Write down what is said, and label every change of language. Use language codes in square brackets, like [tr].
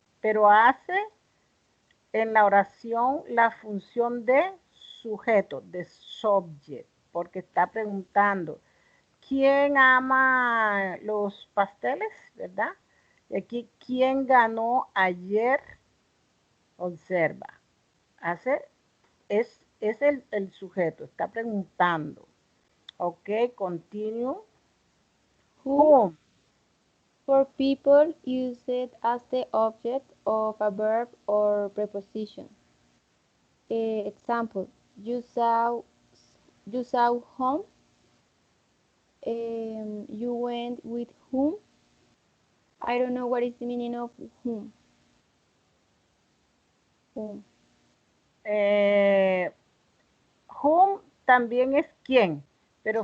[es] Pero hace en la oración la función de sujeto, de [en] subject, [es] porque está preguntando, ¿quién ama los pasteles? ¿Verdad? Y aquí, ¿quién ganó ayer? Observa. Hace, es el sujeto, está preguntando. [en] Ok, continue. Who Whom? for people use it as the object of a verb or preposition. Example, you saw whom, you went with whom. I don't know what is the meaning of whom. Whom. [es] Eh, whom también es quién, pero